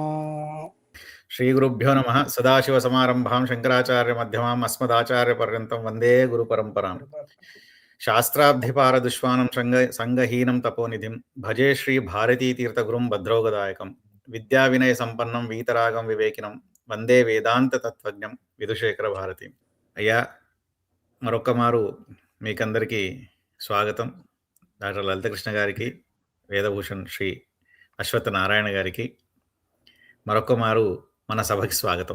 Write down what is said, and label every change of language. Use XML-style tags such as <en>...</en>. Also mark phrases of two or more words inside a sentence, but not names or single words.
<sa>श्री गुरुभ्यो नमः। सदाशिवसमारम्भां शङ्कराचार्यमध्यमाम् अस्मदाचार्यपर्यन्तं वन्दे गुरुपरम्पराम्। शास्त्राब्धिपारदुष्वानं संगहीनं तपोनिधिं भजे श्री भारतीतीर्थगुरुं भद्रोगदायकं विद्याविनयसम्पन्नं वीतरागं विवेकिनं వందే వేదాంత తత్వజ్ఞం విధుశేఖర భారతి.</sa> <te>అయ్యా, మరొక్క మారు మీకందరికీ స్వాగతం. డాక్టర్ లలితకృష్ణ గారికి, వేదభూషణ్ శ్రీ అశ్వత్థ నారాయణ గారికి మరొక్క మారు మన సభకి స్వాగతం.</te>